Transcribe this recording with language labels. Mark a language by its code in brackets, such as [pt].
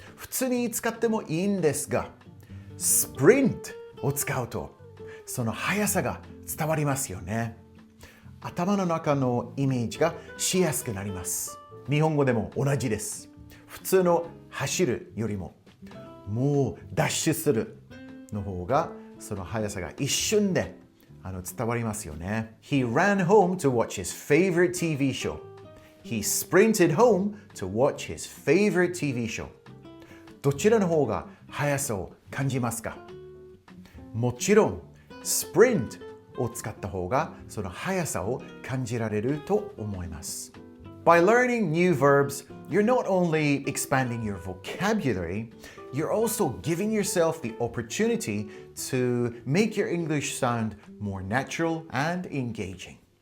[ja] 普通に使ってもいいんですが sprint を使うとその速さが伝わりますよね。頭の中のイメージがしやすくなります。日本語でも同じです。普通の走るよりももうダッシュするの方がその速さが一瞬で伝わりますよね。 [en] He ran home to watch his favorite TV show. He sprinted home to watch his favorite TV show. [ja] どちらの方が速さを感じますか？もちろん、sprint を使った方がその速さを感じられると思います。 [en] By learning new verbs, you're not only expanding your vocabulary, you're also giving yourself the opportunity to make your English sound more natural and engaging.